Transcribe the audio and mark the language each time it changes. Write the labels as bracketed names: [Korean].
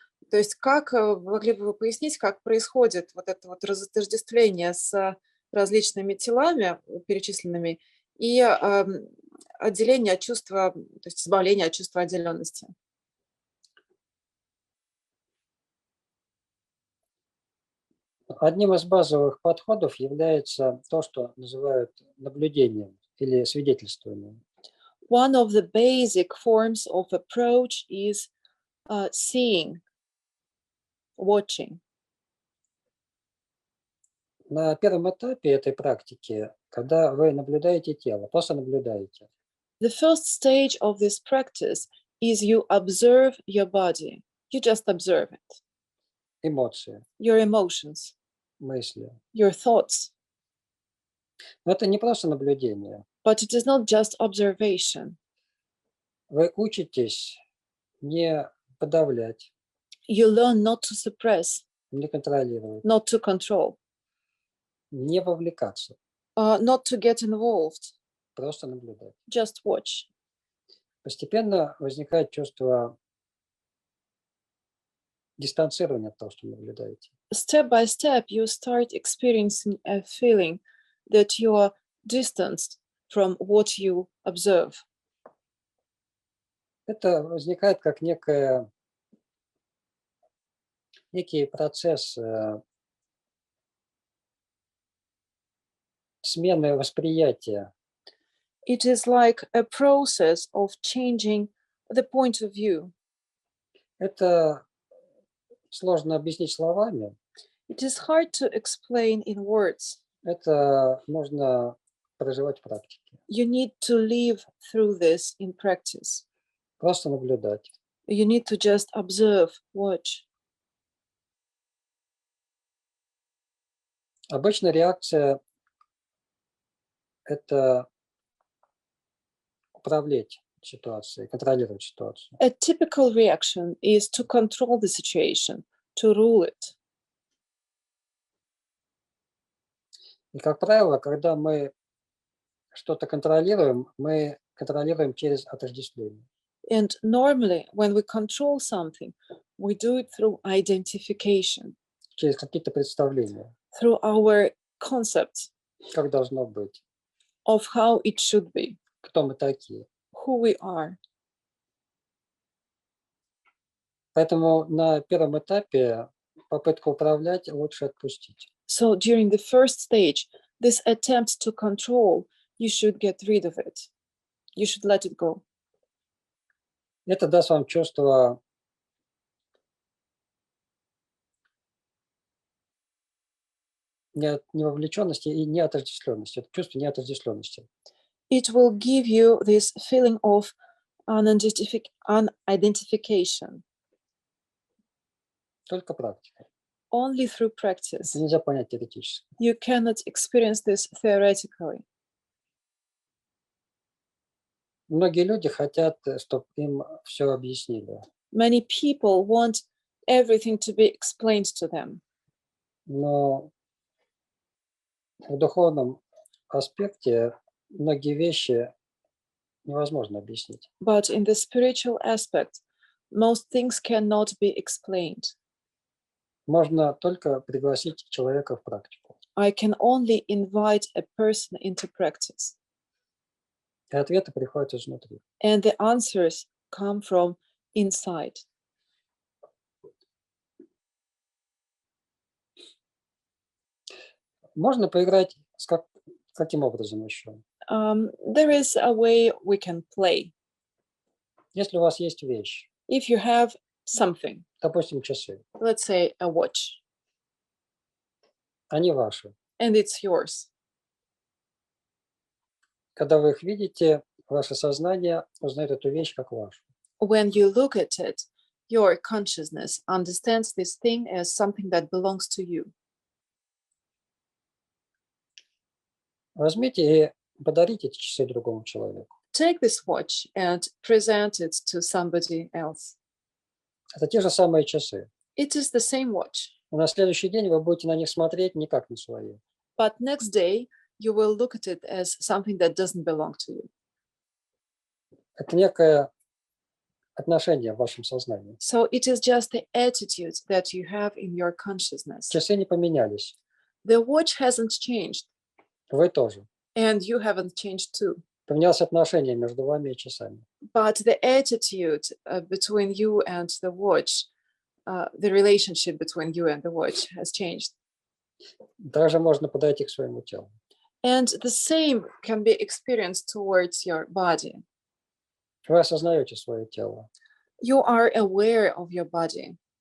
[Russian] То есть как, могли бы вы пояснить, как происходит вот это вот разотождествление с различными телами, перечисленными, и отделение от чувства, то есть избавление от чувства отделенности? Одним из базовых подходов является то, что называют наблюдением или свидетельствованием. [English] One of the basic forms of approach is seeing, watching. [Russian] На первом этапе этой практики, когда вы наблюдаете тело, просто наблюдаете. [English] The first stage of this practice is you observe your body. You just observe it. [Russian] Эмоции, [English] Your emotions, [Russian] мысли. [English] your thoughts. [Russian] Но это не просто наблюдение. [English] But it is not just observation. [Russian] Вы учитесь не подавлять, [English] You learn not to suppress, [Russian] не контролировать, [English] not to control, [Russian] не вовлекаться, [English] not to get involved. [Russian] просто наблюдать. [English] Just watch. [Russian] Постепенно возникает чувство дистанцирования от того, что наблюдаете. [English] Step by step, you start experiencing a feeling that you are distanced from what you observe. [Russian] Это возникает как некий процесс смены восприятия. [English] It is like a process of changing the point of view. [Russian] Это сложно объяснить словами. [English] It is hard to explain in words. [Russian] Это можно проживать в практике. [English] You need to live through this in practice. [Russian] Просто наблюдать. [English] You need to just observe, watch. [Russian] Обычно реакция – это управлять ситуацией, контролировать ситуацию. [English] A typical reaction is to control the situation, to rule it. [Russian] И, как правило, когда мы что-то контролируем, мы контролируем через отождествление. [English] And normally, when we control something, we do it through identification, [Russian] Через какие-то представления, [English] through our concepts [Russian] как должно быть, [English] of how it should be, [Russian] кто мы такие. [English] who we are. [Russian] Поэтому на первом этапе попытку управлять лучше отпустить. [English] So during the first stage, this attempt to control, you should get rid of it. You should let it go. [Russian] Это даст вам чувство невовлеченности и неотождествленности. Это чувство неотождествленности. [English] It will give you this feeling of unidentification. [Russian] Только практика. [English] Only through practice. [Russian] Это нельзя понять теоретически. [English] You cannot experience this theoretically. [Russian] Многие люди хотят, чтобы им все объяснили. [English] Many people want everything to be explained to them. [Russian] Но в духовном аспекте многие вещи невозможно объяснить. [English] But in the spiritual aspect, most things cannot be explained. [Russian] Можно только пригласить человека в практику. [English] I can only invite a person into practice. [Russian] И ответы приходят изнутри. [English] And the answers come from inside. [Russian] Можно поиграть каким образом еще? [English] There is a way we can play. [Russian] Если у вас есть вещь, [English] If you have something, [Russian] допустим, часы, [English] let's say a watch, [Russian] они ваши. [English] and it's yours. [Russian] Когда вы их видите, ваше сознание узнает эту вещь как вашу. [English] When you look at it, your consciousness understands this thing as something that belongs to you. [Russian] Возьмите и подарите эти часы другому человеку. [English] Take this watch and present it to somebody else. [Russian] Это те же самые часы. [English] It is the same watch, [Russian] Но на следующий день вы будете на них смотреть не как на свои. [English] but next day you will look at it as something that doesn't belong to you. [Russian] Это некое отношение в вашем сознании. [English] So it is just the attitude that you have in your consciousness. [Russian] Часы не поменялись. [English] The watch hasn't changed, [Russian] Вы тоже. [English] and you haven't changed too. [Russian] Поменялось отношение между вами и часами. [English] But the attitude between you and the watch, the relationship between you and the watch has changed. [Russian] Также можно подойти к своему телу. [English] And the same can be experienced towards your body. [Russian] Вы осознаете свое тело. [English] You are aware of your body.